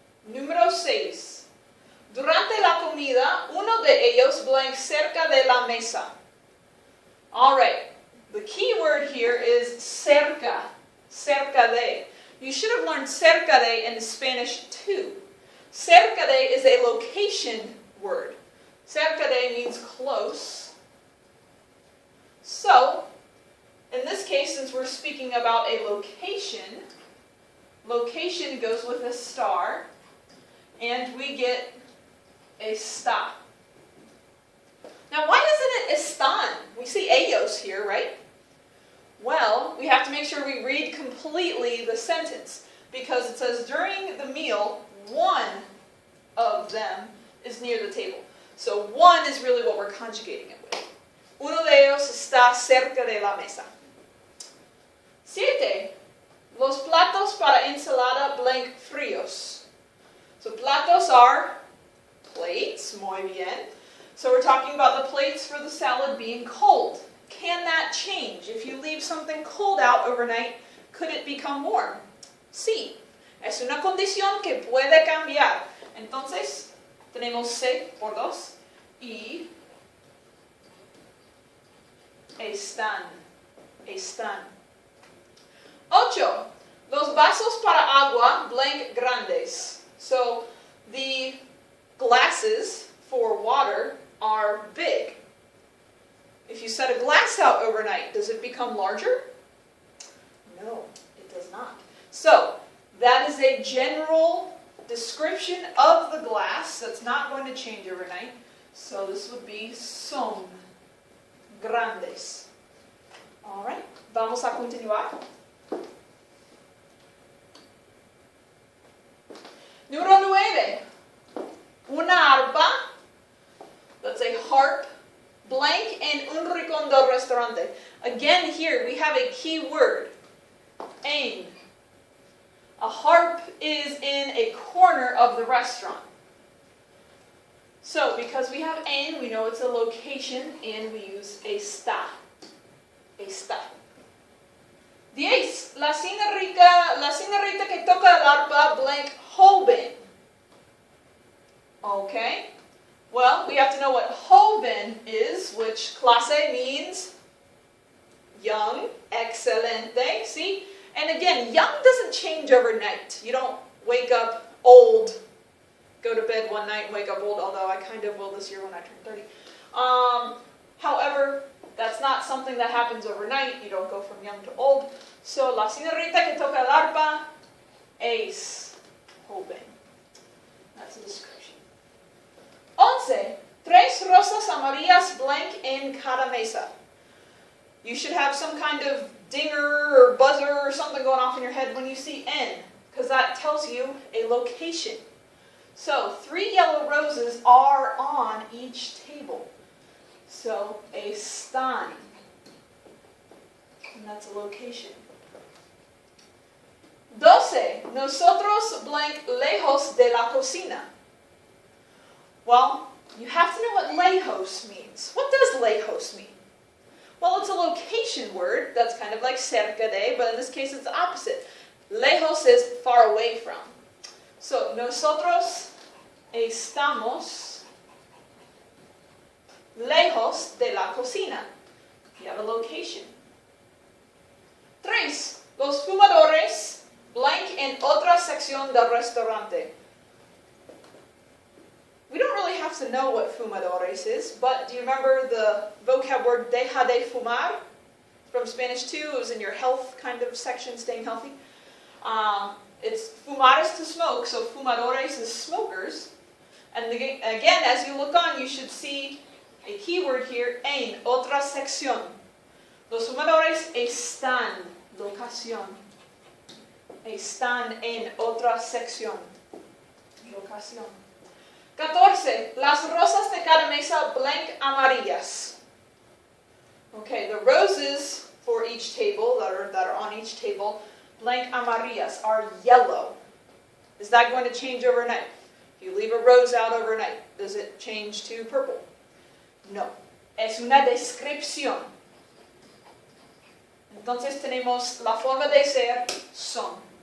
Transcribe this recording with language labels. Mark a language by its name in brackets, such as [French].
[Spanish] Número 6. Durante la comida, uno de ellos blank cerca de la mesa. [English] Alright, the key word here is cerca. Cerca de. You should have learned cerca de in Spanish too. Cerca de is a location word. Cerca de means close. So, in this case, since we're speaking about a location, location goes with a star, and we get está. Now, why isn't it están? We see ellos here, right? Well, we have to make sure we read completely the sentence, because it says during the meal, one of them is near the table. So one is really what we're conjugating it with. [Spanish] Uno de ellos está cerca de la mesa. 7. Los platos para ensalada blank fríos. [English] So platos are plates, [Spanish] muy bien. [English] So we're talking about the plates for the salad being cold. Can that change? If you leave something cold out overnight, could it become warm? [Spanish] Sí. Es una condición que puede cambiar. Entonces, tenemos C por 2 y están. Están. 8. Los vasos para agua blank grandes. [English] So, the glasses for water are big. If you set a glass out overnight, does it become larger? No, it does not. So, that is a general description of the glass that's not going to change overnight. So this would be son grandes. Alright, [Spanish] vamos a continuar. Número 9. Una arpa, [English] that's a harp, [Spanish] blank en un rincón del restaurante. [English] Again, here we have a key word, en. A harp is in a corner of the restaurant. So, because we have en, we know it's a location, and we use está. [Spanish] Está. 10. La señorita que toca el arpa, blank, joven. [English] Okay. Well, we have to know what joven is, which clase means young, excelente, see? And again, young doesn't change overnight. You don't wake up old, go to bed one night and wake up old, although I kind of will this year when I turn 30. However, that's not something that happens overnight. You don't go from young to old. [Spanish] So, la señorita que toca el arpa es joven. [English] That's a description. [Spanish] 11. Tres rosas amarillas blank en cada mesa. [English] You should have some kind of dinger or buzzer or something going off in your head when you see en, because that tells you a location. So, 3 yellow roses are on each table. So, están. And that's a location. 12. [Spanish] Nosotros blank lejos de la cocina. [English] Well, you have to know what lejos means. What does lejos mean? Well, it's a location word. That's kind of like cerca de, but in this case it's the opposite. Lejos is far away from. [Spanish] So, nosotros estamos lejos de la cocina. [English] You have a location. [Spanish] 3. Los fumadores blank en otra sección del restaurante. [English] We don't really have to know what fumadores is, but do you remember the vocab word deja de fumar? From Spanish 2, it was in your health kind of section, staying healthy. It's fumar is to smoke, so fumadores is smokers. And again, as you look on, you should see a keyword here, en otra sección. [Spanish] Los fumadores están, locación. Están en otra sección, locación. 14. Las rosas de cada mesa blank amarillas. [English] Okay, the roses for each table, that are on each table, blank amarillas, are yellow. Is that going to change overnight? If you leave a rose out overnight, does it change to purple? [Spanish] No. Es una descripción. Entonces tenemos la forma de ser son.